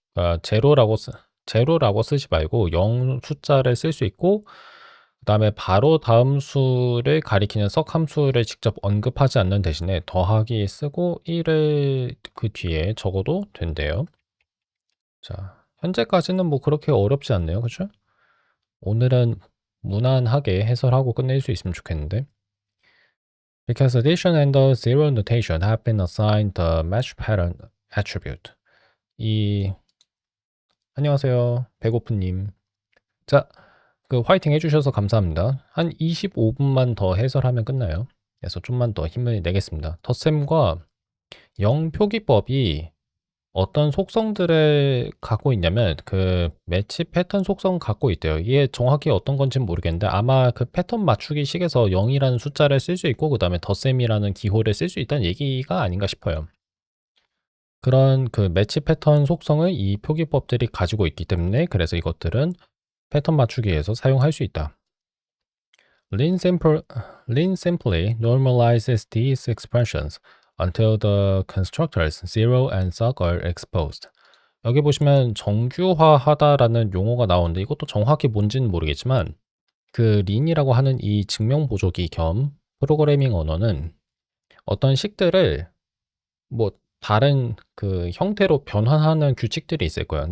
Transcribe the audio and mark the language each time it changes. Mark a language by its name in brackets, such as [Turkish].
[Korean] 그러니까 제로라고 쓰지 말고 0 숫자를 쓸 수 있고 그다음에 바로 다음 수를 가리키는 석 함수를 직접 언급하지 않는 대신에 더하기 쓰고 1을 그 뒤에 적어도 된대요. 자, 현재까지는 뭐 그렇게 어렵지 않네요. 그죠? 오늘은 무난하게 해설하고 끝낼 수 있으면 좋겠는데. [English] Because addition and the zero notation have been assigned the match pattern attribute. [Korean] 안녕하세요. 배고프님. 자, 그 화이팅 해주셔서 감사합니다. 한 25분만 더 해설하면 끝나요. 그래서 좀만 더 힘을 내겠습니다. 덧셈과 0 표기법이 어떤 속성들을 갖고 있냐면 그 매치 패턴 속성 갖고 있대요. 이게 정확히 어떤 건지는 모르겠는데 아마 그 패턴 맞추기 식에서 0이라는 숫자를 쓸 수 있고 그다음에 덧셈이라는 기호를 쓸 수 있다는 얘기가 아닌가 싶어요. 그런 그 매치 패턴 속성을 이 표기법들이 가지고 있기 때문에 그래서 이것들은 패턴 맞추기에서 사용할 수 있다. [English] Lean simply normalizes these expressions until the constructors 0 and sub are exposed. [Korean] 여기 보시면 정규화하다라는 용어가 나오는데 이것도 정확히 뭔지는 모르겠지만 그 린이라고 하는 이 증명 보조기 겸 프로그래밍 언어는 어떤 식들을 뭐 다른 그 형태로 변환하는 규칙들이 있을 거예요.